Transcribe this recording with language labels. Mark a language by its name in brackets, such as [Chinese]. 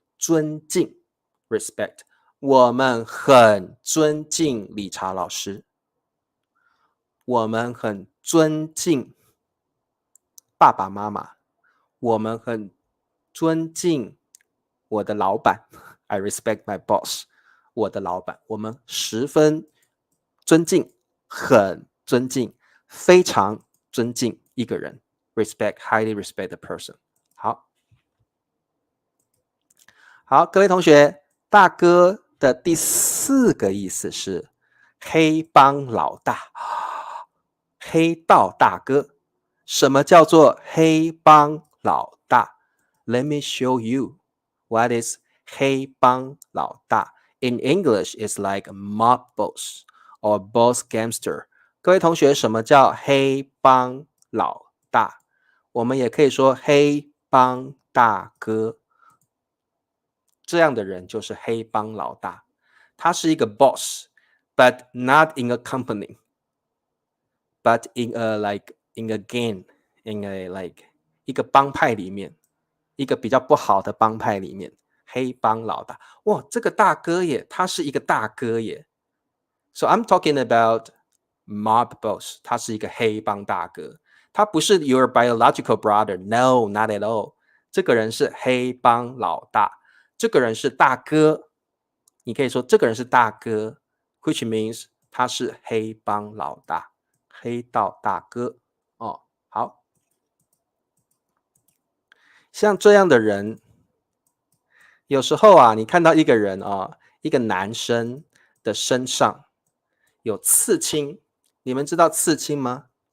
[Chinese] 尊敬 respect， 我们很尊敬理查老师，我们很尊敬爸爸妈妈，我们很尊敬我的老板 [English] I respect my boss， [Chinese] 我的老板，我们十分尊敬，很尊敬，非常尊敬一个人 [English] respect, highly respect the person。 [Chinese] 好，各位同学，大哥的第4个意思是黑帮老大，黑道大哥。什么叫做黑帮老大？ [English] Let me show you what is [Chinese] 黑帮老大。 [English] In English, it's like mob boss or boss gangster。 [Chinese] 各位同学，什么叫黑帮老大？我们也可以说黑帮大哥。这样的人就是黑帮老大，他是一个 [English] boss, but not in a company, but in a gang, in a like [Chinese] 一个帮派里面，一个比较不好的帮派里面，黑帮老大。哇，这个大哥耶，他是一个大哥耶。 [English] So I'm talking about mob boss， [Chinese] 他是一个黑帮大哥，他不是 [English] your biological brother, no, not at all。 [Chinese] 这个人是黑帮老大。这个人是大哥，你可以说这个人是大哥 [English] which means [Chinese] 他是黑帮老大，黑道大哥。哦，好，像这样的人，有时候啊，你看到一个人啊，一个男生的身上有刺青，你们知道刺青吗？